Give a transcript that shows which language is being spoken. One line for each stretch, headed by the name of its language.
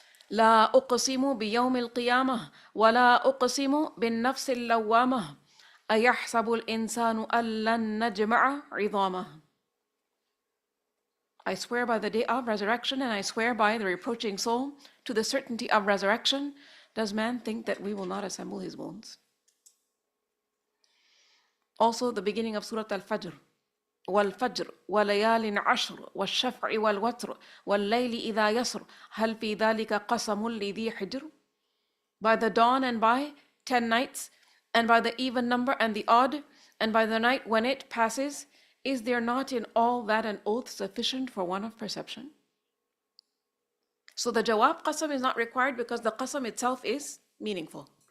Arabic: لا أقسم بيوم القيامة ولا أقسم بالنفس اللوامة أيحسب الإنسان أن لن نجمع عظامه.
English: I swear by the day of resurrection, and I swear by the reproaching soul, to the certainty of resurrection. Does man think that we will not assemble his bones? Also, the beginning of Surah Al-Fajr.
Arabic: والفجر وليال عشر والشفع والوتر والليل إذا يسر هل في ذلك قسم لذي حجر.
English: By the dawn and by 10 nights, and by the even number and the odd, and by the night when it passes, is there not in all that an oath sufficient for one of perception? So the jawab qasam is not required because the qasam itself is meaningful.